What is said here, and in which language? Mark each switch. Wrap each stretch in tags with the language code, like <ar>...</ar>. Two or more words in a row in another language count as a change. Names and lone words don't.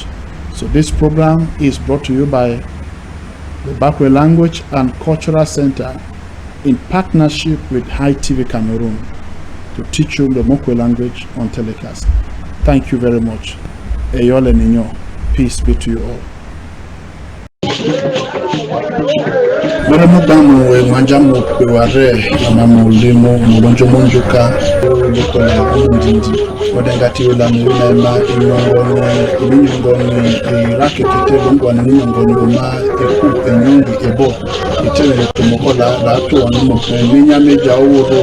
<en>So this program is brought to you by the Mokpe Language and Cultural Center in partnership with High TV Cameroon to teach you the Mokpe language on telecast. Thank you very much.</en> <bri>Eyole Ninyo.</bri> <en>Peace be to you all.</en> <bri>Maramudamu we manjamu peware amamu limo mulonjo monjuka lukola umundindi odengati ulami unema inyongoni irake kitelo ngwana inyongoni uma eku enyongi ebo itele kumokola la to onumo minya meja oworo.</bri>